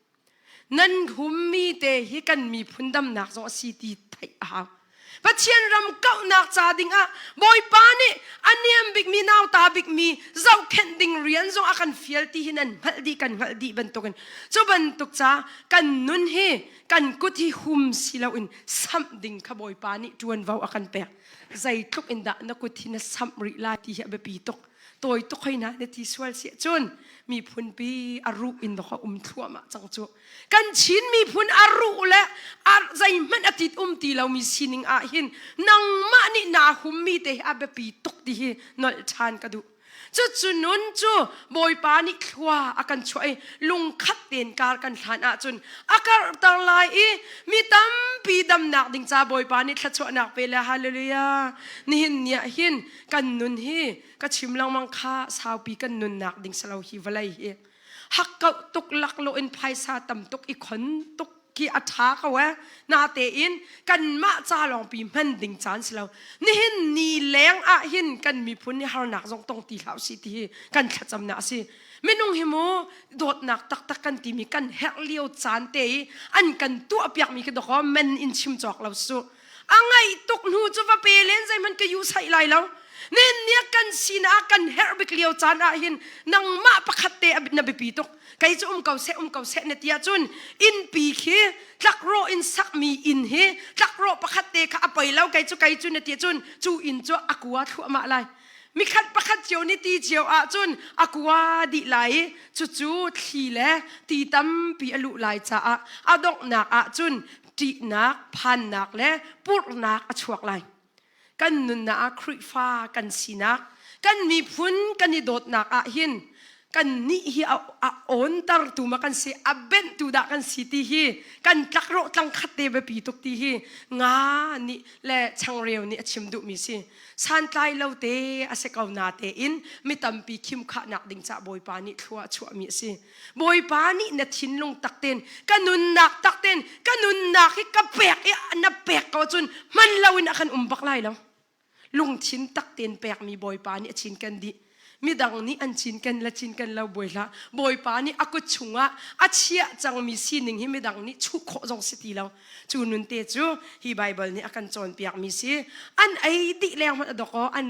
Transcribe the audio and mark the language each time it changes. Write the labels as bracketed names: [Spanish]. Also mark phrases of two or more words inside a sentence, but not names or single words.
[Falam Chin] nan hummi te hi kan mi phundam nak zo si ti thai ha pachian ram kau nak cha ding a boy pa ni aniam big mi naw ta big mi zau khen ding rian zo akan fiel ti hinan haldi kan haldi bantoken so bantuk cha kan nun he kan kuthi hum silaw in sam ding kha boy pa ni tuan vau akan pe zai tluk in da na kuthi na sam ri la ti ha be pi tok toy to khaina ne ti swal si chun mi phun pi aru in do kha thua ma chang chu kan chin mi phun aru le ar zai man atit ti law mi sining a hin nang ma ni na hum mi te a be pi tok ti hi nol chan ka du chu chu nun chu boy pa ni khwa akan choi lung khat ten kar kan than a chun akar tar lai I mi tam pi dam nak ding cha boy pa ni thla chu nak pe la hallelujah ni hin nia hin kan nun hi ka chimlang mang kha sau pi kan nun nak ding salo hi valai hi hakau tuk lak lo in phaisa tam tuk I khon tuk ki atha ka wa na te in kan ma cha long pi man ding chan silo ni hin ni leng a hin kan mi phun ni har nak jong tong ti hlau si ti kan thacham na si menung himo dot nak tak tak kan ti mi kan hek liu chan te an kan tu apyak mi ke do ko men in chim chok lo su angai tuk nu chu va pelen zai man ke yu sai lai lo nen nia kan sina kan herbik liu chan a hin nang ma pakhat te na bi pi tok kai chu kau se ne tia chun in pi khi tlak ro in sak mi in he tlak ro pakhat te kha apai lau kai chu ne tia chun chu in chu akwa thu ma lai mi khat pakhat chiu ni ti chiu a chun akwa di lai chu thi le ti tam pi alu lai cha a adok nak a chun ti nak phan nak le pur nak a chuak lai kan nun na khri fa kan sinak kan mi phun kan ni dot nak a hin kan ni hi a on tar tu ma kan si aben tu da kan city hi kan tlakro tlang khatte be pi tok ti hi nga ni le changreu ni achim du mi si san tlai lo te ase kau na te in mi tampi khim kha nak ding cha boy pa ni thua chua mi si boy pa ni na thin lung takten kanun nak takten kanun nak hi ka pek na pek ko chun man lawin akan umbak lai lo lung thin takten pek mi boy pa ni achin kan di mi dang ni an chin kan lau boi la boi pa ni akut chunga achia chang mi sining hi mi dang ni chu kho jong siti lau chu nun te chu hi bible ni akan chon piak mi si an ai ti leng ma doko an